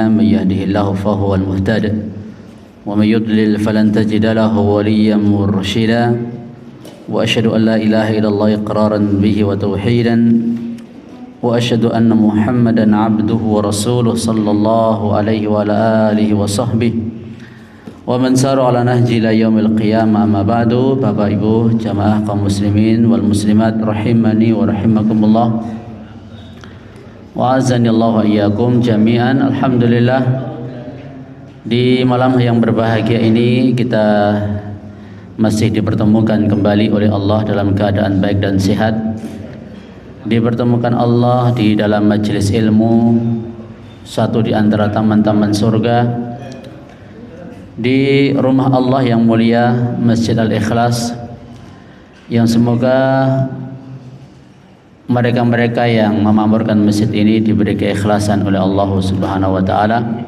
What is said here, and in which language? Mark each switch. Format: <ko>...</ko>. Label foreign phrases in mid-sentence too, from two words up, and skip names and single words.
<ar>من يهده الله فهو المهتد ومن يضلل فلن تجد له وليا مرشدا. وأشهد أن لا إله إلا الله إقرارا به وتوحيدا وأشهد أن محمدا عبده ورسوله صلى الله عليه وعلى آله وصحبه ومن سار على نهج إلى يوم القيامة. أما بعد.</ar> <id>Bapak Ibu jamaah kaum</id> <ar>المسلمين والمسلمات رحمني ورحمكم الله وأعزني الله وإياكم جميعا.</ar> <id>Alhamdulillah, di malam yang berbahagia ini kita masih dipertemukan kembali oleh Allah dalam keadaan baik dan sehat. Dipertemukan Allah di dalam majelis ilmu, satu di antara taman-taman surga, di rumah Allah yang mulia, Masjid Al-Ikhlas, yang semoga mereka-mereka yang memakmurkan masjid ini diberi keikhlasan oleh Allah</id> <ar>سبحانه وتعالى.</ar>